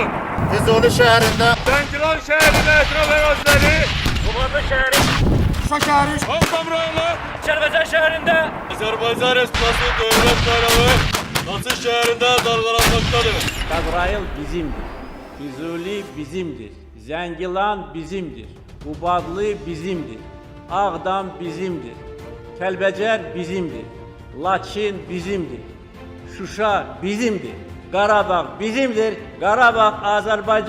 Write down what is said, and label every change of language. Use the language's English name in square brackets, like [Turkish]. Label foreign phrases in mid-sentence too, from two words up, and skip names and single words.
[Turkish] Füzuli şehrinde, Zəngilan şehrinde etraf erazileri, Kubatlı şehri, Şuşa şehri, Ağdam rayonu, Kəlbəcər şehrinde, Azərbaycan Respublikası Dövlət Bayrağı, Laçın şehrinde dalgalanmaktadır. [Azerbaijani] Cəbrayıl bizimdir, Füzuli bizimdir, Zəngilan bizimdir, Qubadlı bizimdir, Ağdam bizimdir, Kəlbəcər bizimdir, Laçın bizimdir, Şuşa bizimdir, Qarabağ bizimdir, Qarabağ Azərbaycandır.